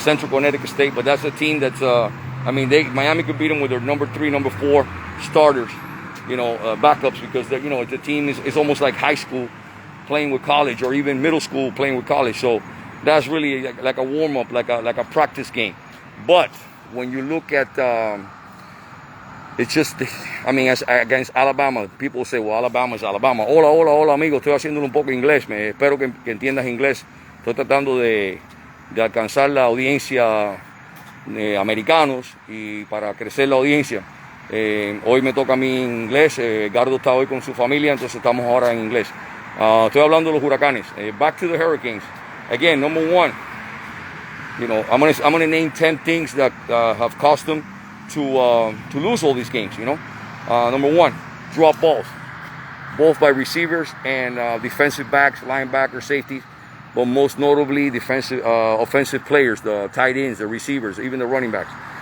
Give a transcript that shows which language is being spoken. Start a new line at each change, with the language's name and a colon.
English: Central Connecticut State, but that's a team that's, Miami could beat them with their number 3, number 4 starters, backups, because the team is almost like high school playing with college, or even middle school playing with college. So that's really like a warm up, like a practice game. But when you look at, it's just, against Alabama, people say, well, Alabama is Alabama.
Spanish: Hola, amigo, estoy haciéndolo un poco inglés. Espero que entiendas inglés. Estoy tratando de alcanzar la audiencia americanos y para crecer la audiencia. Hoy me toca a mí inglés. Gardo está hoy con su familia, entonces estamos ahora en inglés. Estoy hablando de los huracanes.
English: Back to the Hurricanes. Again, number 1, I'm gonna name 10 things that have cost them to lose all these games. Number 1, drop balls, both by receivers and defensive backs, linebackers, safeties, but most notably offensive players, the tight ends, the receivers, even the running backs.